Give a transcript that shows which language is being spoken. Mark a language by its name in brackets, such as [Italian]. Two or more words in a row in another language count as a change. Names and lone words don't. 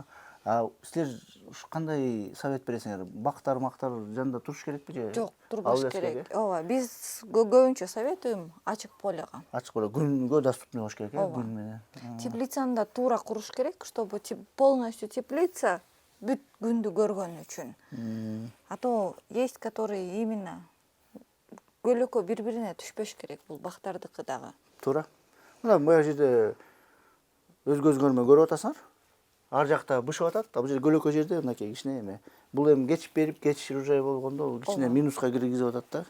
[Kyrgyz] Силер кандай совет бересиңер? Бактар жанында туруш керекпи же? Жок, турбаш Алып керек. эле? Ооба, биз көбүнчө советуем ачык полега. Ачык боло күнгө доступный болуш керек, Ооба. күн менен. Теплицаны да туура куруш керек, [Russian] чтобы полностью [Kyrgyz] теплица бүт күндү көргөн үчүн. [Russian] А то есть, которые именно [Kyrgyz] көлөкө бири-бирине түшпөш керек, бул бактардыкы дагы. Туура. Мына бул жерде өз-көзүңөр көрүп атасыңар. Ар жакта бышып атат, а бул жерде көлөкө жерде мынакей кичине эме. Бул эми кечип берип, кеч уже болгондо кичине минуска киргизип атат да.